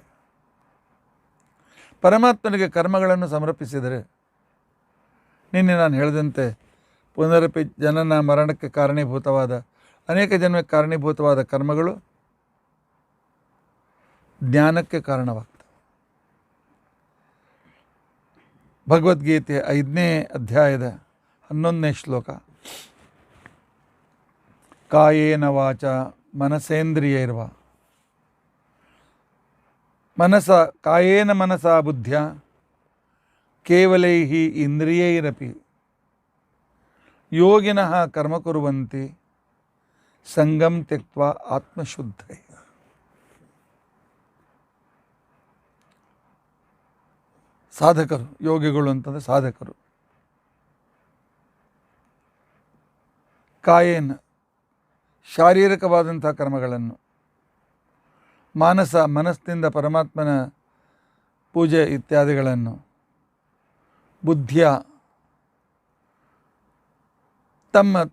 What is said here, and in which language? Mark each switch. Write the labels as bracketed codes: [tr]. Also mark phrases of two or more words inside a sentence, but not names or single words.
[kn] ಪರಮಾತ್ಮನಿಗೆ ಕರ್ಮಗಳನ್ನು ಸಮರ್ಪಿಸಿದರೆ, ನಿನ್ನೆ ನಾನು ಹೇಳಿದಂತೆ ಪುನರಪಿ ಜನನ ಮರಣಕ್ಕೆ ಕಾರಣೀಭೂತವಾದ ಅನೇಕ ಜನ್ಮಕ್ಕೆ ಕಾರಣೀಭೂತವಾದ ಕರ್ಮಗಳು ಜ್ಞಾನಕ್ಕೆ ಕಾರಣವಾಗ್ತವೆ. ಭಗವದ್ಗೀತೆ 5ನೇ ಅಧ್ಯಾಯದ 11ನೇ ಶ್ಲೋಕ, [sa] ಕಾಯೇನ ವಾಚ ಮನಸೇಂದ್ರಿಯೈರ್ವ ಕಾಯೇನ ಮನಸಾ ಬುದ್ಧ್ಯ ಕೇವಲೈಹಿ ಇಂದ್ರಿಯೈರಪಿ ಯೋಗಿನಃ ಕರ್ಮ ಕುರ್ವಂತಿ ಸಂಗಂ ತ್ಯಕ್ತ್ವಾ ಆತ್ಮಶುದ್ಧೈ. [kn] ಸಾಧಕರು, ಯೋಗಿಗಳು ಅಂತಂದರೆ ಸಾಧಕರು. ಕಾಯೇನ ಶಾರೀರಿಕವಾದಂಥ ಕರ್ಮಗಳನ್ನು, ಮನಸ್ಸಿನಿಂದ ಪರಮಾತ್ಮನ ಪೂಜೆ ಇತ್ಯಾದಿಗಳನ್ನು, ಬುದ್ಧಿಯ ತಮ್ಮ